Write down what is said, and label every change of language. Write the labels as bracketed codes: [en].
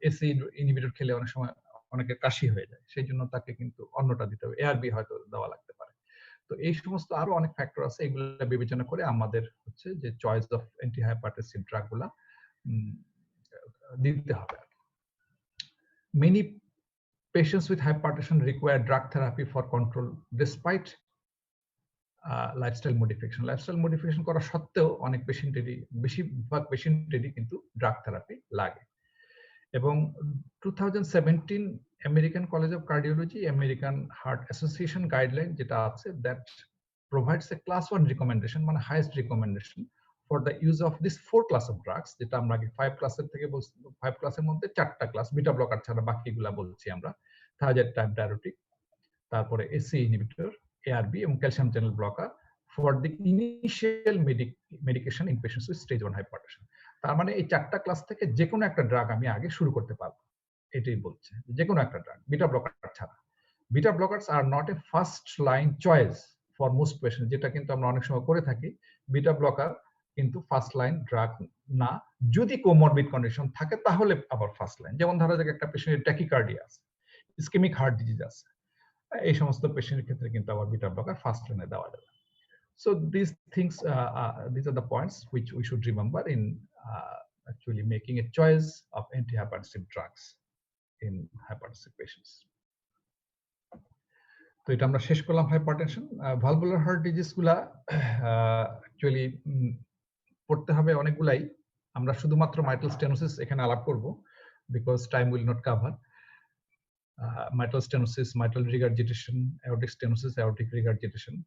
[bn] AC inhibitor খেলে অনেক সময় অনেকের কাশি হয়ে যায়, সেই জন্য তাকে কিন্তু অন্যটা দিতে হবে, এআরবি হয়তো দেওয়া লাগতে পারে। তো এই সমস্ত আরো অনেক ফ্যাক্টর আছে, এগুলো বিবেচনা করে আমাদের হচ্ছে যে চয়েস অফ অ্যান্টিহাইপারটেনসিভ ড্রাগ গুলা দিতে হবে। [en] Many patients with hypertension require drug therapy for control despite lifestyle modification. [bn] Lifestyle modification করা সত্ত্বেও অনেক পেশেন্টেরই, বেশিরভাগ পেশেন্টেরই কিন্তু ড্রাগ থেরাপি লাগে। [en] এবং 2017 American college of cardiology, American heart association guideline যেটা আছে, that provides a class 1 recommendation, মানে highest recommendation for the use of this 4 class of drugs, [bn] যেটা আমরা আগে 5 ক্লাসের থেকে বলছি। 5 ক্লাসের মধ্যে 4টা ক্লাস, বিটা ব্লকার ছাড়া বাকিগুলা বলছি আমরা। [en] Thiazide type diabetic, তারপরে ACE inhibitor, ARB এবং calcium channel blocker for the initial medication in patients with stage 1 hypertension. [bn] তার মানে এই 4টা ক্লাস থেকে যে কোনো একটা ড্রাগ আমি আগে শুরু করতে পারবো, এটাই বলছে, যে কোনো একটা ড্রাগ, বিটা ব্লকার ছাড়া। [en] beta blockers are not a first line choice for most patient, [bn] যেটা কিন্তু আমরা অনেক সময় করে থাকি। বিটা ব্লকার কিন্তু ফার্স্ট লাইন ড্রাগ না, যদি কোমরবিড কন্ডিশন থাকে তাহলে আবার ফার্স্ট লাইন। যেমন ধরা যাক একটা পেশেন্টের ট্যাকিকার্ডিয়া আছে, ইসকেমিক হার্ট ডিজিজ আছে, এই সমস্ত পেশেন্টের ক্ষেত্রে কিন্তু আবার বিটা ব্লকার ফার্স্ট লাইনে দেওয়া যাবে। [en] So these things, these are the points which we should remember in actually making a choice of antihypertensive drugs in hypertensive patients. [bn] তো এটা আমরা শেষ করলাম হাইপারটেনশন। ভালভুলার হার্ট ডিজিজ গুলা অ্যাকচুয়ালি পড়তে হবে অনেকগুলাই। আমরা শুধুমাত্র মাইট্রাল স্টেনোসিস এখানে আলাপ করব, [en] Because time will not cover. mitral stenosis, mitral regurgitation, aortic stenosis, aortic regurgitation।